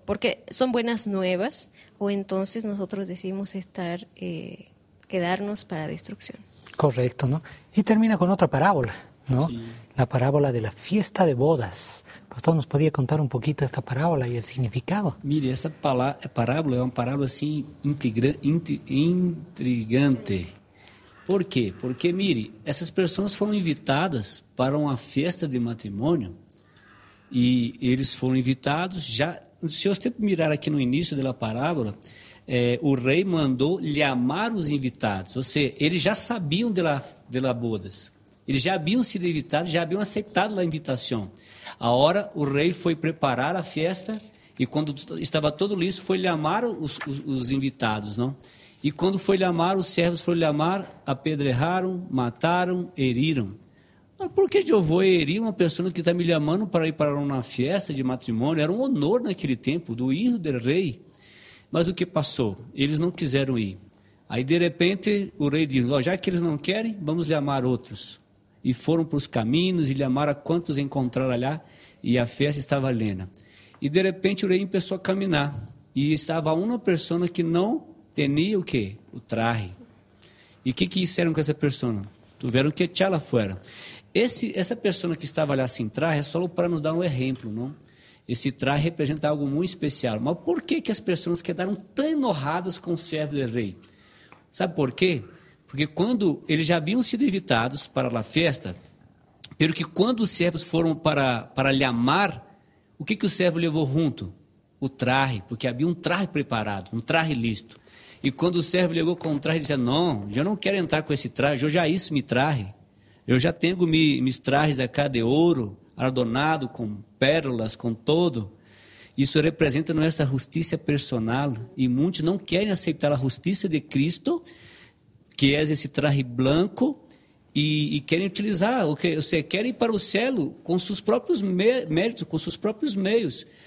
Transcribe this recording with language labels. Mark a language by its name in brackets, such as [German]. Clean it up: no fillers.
[Spanish] Porque son buenas nuevas, o entonces nosotros decidimos estar, quedarnos para destrucción. Correcto, ¿no? Y termina con otra parábola, ¿no? Sí. La parábola de la fiesta de bodas. Pastor, ¿nos podía contar un poquito esta parábola y el significado? Mire, esa parábola es una parábola así intrigante. [Portuguese] Por quê? Porque, mire, essas pessoas foram invitadas para uma festa de matrimônio e eles foram invitados já... Se você mirar aqui no início da parábola, o rei mandou chamar os invitados. Ou seja, eles já sabiam [Spanish] de la bodas. [Portuguese] Eles já haviam sido invitados, já haviam aceitado a invitação. Agora, o rei foi preparar a festa e quando estava todo listo, foi chamar os invitados, não? E quando foi chamar, os servos foram chamar, apedrejaram, mataram, heriram. Mas por que eu vou herir uma pessoa que está me chamando para ir para uma festa de matrimônio? Era um honor naquele tempo, do filho do rei. Mas o que passou? Eles não quiseram ir. Aí, de repente, o rei disse, já que eles não querem, vamos chamar outros. E foram para os caminhos e chamaram a quantos encontraram lá e a festa estava lena. E, de repente, o rei começou a caminhar e estava uma pessoa que não... [Spanish] Tenía [Portuguese] o que? O traje. [Spanish] ¿Y qué hicieron con esa persona? Tuvieron que echarla fuera. Esa persona que estaba allá sin traje es solo para [Portuguese] nos dar [Spanish] un ejemplo, ¿no? Ese traje representa algo muy especial. ¿Pero por qué que las personas quedaron tan enojadas con el servo del rey? ¿Sabe por qué? Porque cuando ellos ya habían sido invitados para la fiesta, pero que cuando los servos fueron para llamar, ¿o qué que el servo llevó junto? [Portuguese] O traje, [Spanish] porque había un traje preparado, un traje listo. [Portuguese] E quando o servo chegou com o traje, ele disse, não, eu não quero entrar com esse traje, eu já isso me traje. Eu já tenho meus trajes aqui de ouro, adornado com pérolas, com todo. Isso representa nossa justiça personal. E muitos não querem aceitar a justiça de Cristo, que é esse traje branco, e querem utilizar, ou seja, querem ir para o céu com seus próprios méritos, com seus próprios meios.